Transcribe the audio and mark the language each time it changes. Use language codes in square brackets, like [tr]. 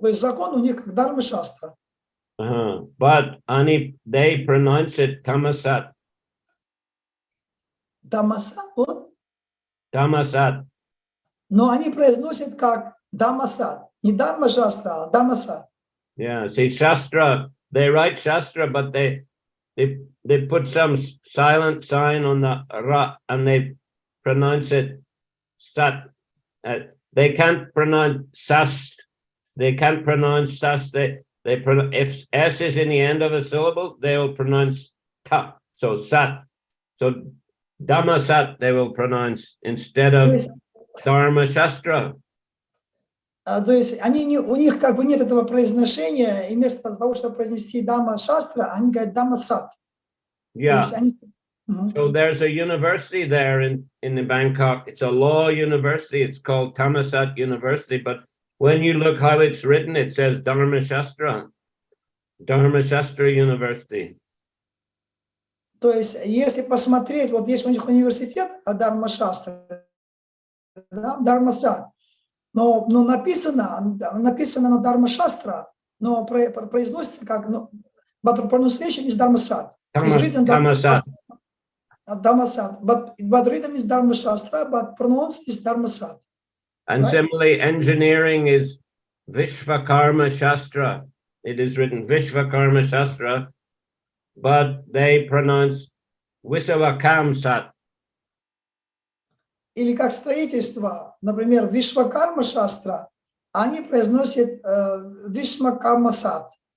[ru] То есть закон у них как Dharma Shastra. [en] But they pronounce it Tamasat. [ru] Tamasat, вот? [en] Tamasat. [ru] Но они произносят как Tamasat. Не Dharma Shastra, а Tamasat. [en] Yeah, see, Shastra, they write Shastra, but they put some silent sign on the ra and they pronounce it sat. They can't pronounce sas. They can't pronounce sas. If s is in the end of a syllable, they will pronounce ta. So sat. So Dhamma sat they will pronounce instead of Dharma Shastra. [ru] То есть у них как бы нет этого произношения, и вместо того, чтобы произнести Дhamma Shastra, они говорят Dhamma Sat. [en] Yeah. So there's a university there in Bangkok. It's a law university. It's called Thammasat University. But when you look how it's written, it says Dharma Shastra University. [ru] То есть, если посмотреть, вот есть у них университет Dharma Shastra, Dharma Sat, но написано на Dharma Shastra, но произносится как, [en] but pronunciation is Dharma Sat. Dhamma Sat. Dhamma Sat, but written is Dharma Shastra, but pronounced is Dharma Sat. And similarly, engineering is Vishvakarma Shastra. It is written Vishvakarma Shastra, but they pronounce Visavakam Sat. [ru] Или как строительство, например, Вишвакарма Шастра, они произносят Вишвакарма Сат.